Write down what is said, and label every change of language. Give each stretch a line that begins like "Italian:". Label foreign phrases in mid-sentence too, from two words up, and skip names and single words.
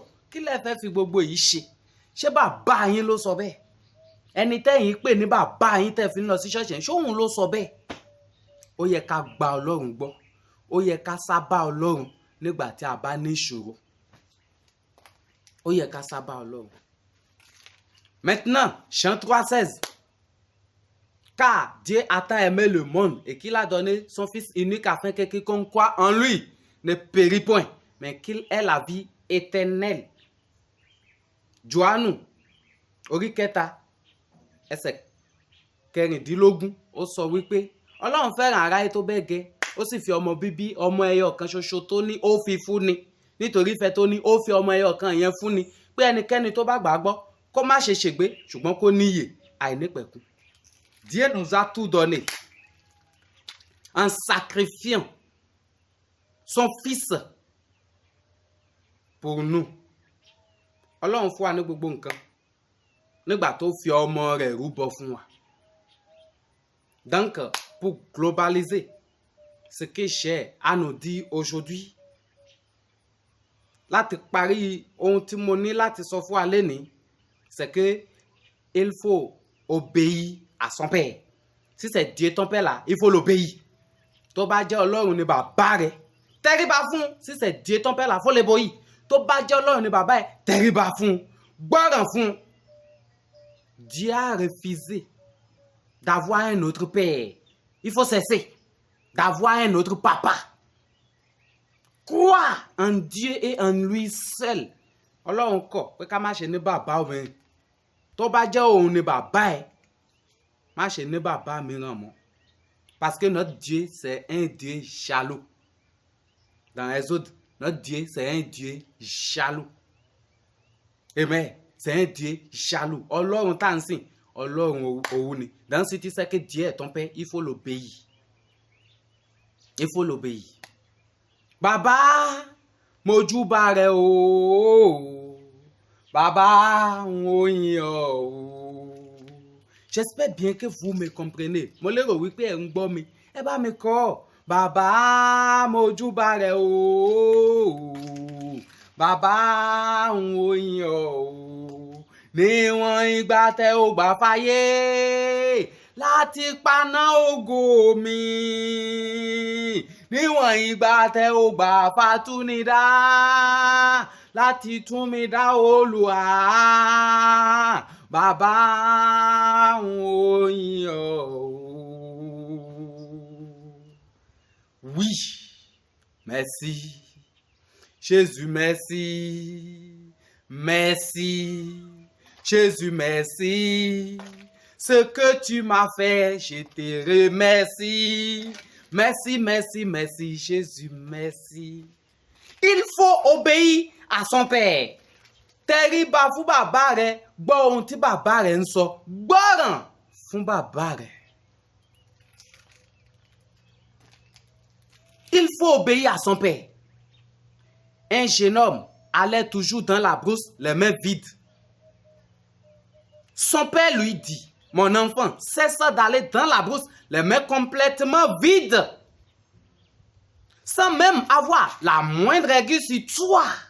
Yoruba: Kí lẹ fẹ́ fi gbogbo yìí ṣe? Ṣé bàbá yín ló sọ bẹ́ẹ̀? Ẹni tẹ́yìn pè ní bàbá yín tẹ́ fi ń lọ sí ṣọ́ọ̀ṣì, ṣé òun ló sọ bẹ́ẹ̀? Ó yẹ ká gba Ọlọ́run gbọ́. Ó yẹ ká sábà Ọlọ́run nígbà tí a bá ní ìṣòro. Ó yẹ ká sábà Ọlọ́run.
French: Maintenant, chant 3:16. Car Dieu a tant aimé le monde et qu'il a donné son Fils unique afin que quiconque croit en lui ne périt point, mais qu'il ait la vie éternelle.
Yoruba: Jòhánù orí kẹta ẹsẹ̀ kẹrìndínlógún ó sọ wípé Ọlọ́run fẹ́ràn aráyé tó bẹ́ẹ̀ gẹ́, ó sì fi ọmọ bíbí ọmọ ẹyọ kan ṣoṣo tó ní ó fi fún ni. Nítorí ìfẹ́ tó ní ó fi ọmọ ẹyọ kan yẹn fún ni, pé ẹnikẹ́ni tó bá gbàgbọ́ kó má ṣe ṣègbé ṣùgbọ́n kó níyè àìnípẹ̀kun.
French: Dieu nous a tout donné en sacrifiant son Fils pour nous.
Yoruba: Ọlọ́run fún wa ní gbogbo nǹkan nígbà tó fi ọmọ rẹ̀ rúbọ fún wa.
French: Donc, pour globaliser ce que j'ai à nous dire aujourd'hui,
Yoruba: láti parí ohun tí mo ní láti sọ fún wa lénìí,
French: c'est que il faut obéir à son père. Si c'est Dieu ton père là, il faut l'obéir.
Yoruba: Tó bá jẹ́ Ọlọ́run ni bàbá rẹ̀, tẹríba fún.
French: Si c'est Dieu ton père là, faut l'obéir.
Yoruba: Tó bá jẹ́ Ọlọ́run ni bàbá ẹ̀, tẹríba fún, gbọ́ràn fún.
French: Dieu a refusé d'avoir un autre père. Il faut cesser d'avoir un autre papa. Crois en Dieu et en lui seul.
Yoruba: Ọlọ́run kọ̀ pé ká má ṣe ní bàbá obìnrin. Tó bá jẹ́ òun ni bàbá ẹ̀, má ṣe ní bàbá mìíràn mọ́.
French: Parce que notre Dieu, c'est un Dieu jaloux. Dans Exode, notre Dieu, c'est un Dieu jaloux. Amen. C'est un Dieu jaloux.
Yoruba: Ọlọ́run tá ń sìn, Ọlọ́run òun ni.
French: Donc si tu sais que Dieu est ton père, il faut l'obéir. Il faut l'obéir.
Yoruba: Baba, mojúbà rẹ o. Baba, mo yìn ọ́ o.
French: J'espère bien que vous me comprenez.
Yoruba: Mo lérò wípé ẹ ń gbọ́ mi. Ẹ bá mi kọ. Baba, mojúbà rẹ o. Baba, mo yìn ọ́ o. Níwọ̀n ìgbà tẹ́ ò gbà fáyé láti paná ògo mi. níwọ̀n ìgbà tẹ́ ò gbà fàtúnidá láti tún mi dá Olúwa bàbá òyìn ọ́.
French: Oui, merci. Jésus, merci. Merci. Jésus, merci. Ce que tu m'as fait, je te remercie. Merci, merci, merci, Jésus, merci. Il faut obéir à son père.
Yoruba: Tẹríba fún bàbá rẹ, gbọ́ ohun tí bàbá rẹ ń sọ, gbọ́ràn fún bàbá rẹ.
French: Il faut obéir à son père. Un jeune homme allait toujours dans la brousse les mains vides. Son père lui dit, mon enfant, cesse d'aller dans la brousse les mains complètement vides, sans même avoir la moindre aiguille sur toi.